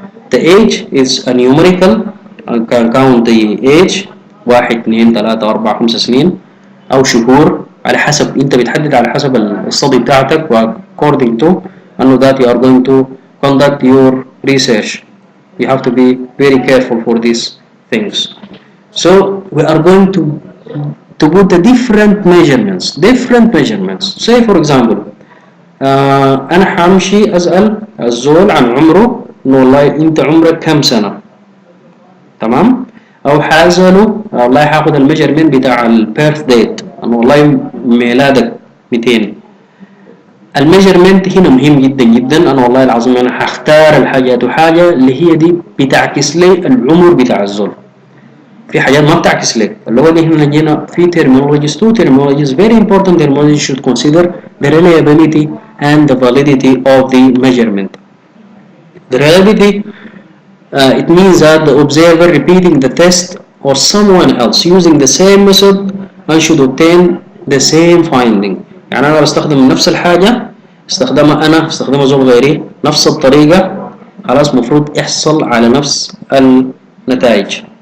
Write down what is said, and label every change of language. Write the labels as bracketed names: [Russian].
[English] The age is a numerical. I can count the age 1 2 3 4 5 [Arabic] سنين أو شهور على حسب أنت بتحدد على حسب الstudy بتاعتك و [English] according to أنه that you are going to conduct your research. You have to be very careful for these things. So we are going to put the different measurements. Say for example [Arabic] أنا حامشي أسأل الزول عن عمره إنه والله أنت عمرك كم سنة، تمام؟ أو حاسأله والله حاخد الميجرمنت بتاع البيرث ديت إنه والله ميلادك 200. الميجرمنت هنا مهم جدا جدا. أنا والله العظيم أنا حختار الحاجات وحاجة اللي هي دي بتعكس لي العمر بتاع الزول. في حاجات ما بتعكس لك اللي هو اللي احنا جينا في [English] terminologies two terminologies very important terminologies should consider the reliability and the validity of the measurement. The reliability it means that the observer repeating the test or someone else using the same method and should obtain the same finding. [Arabic] يعني أنا بستخدم نفس الحاجة استخدمها أنا استخدمها زول غيري نفس الطريقة خلاص مفروض يحصل على نفس النتائج.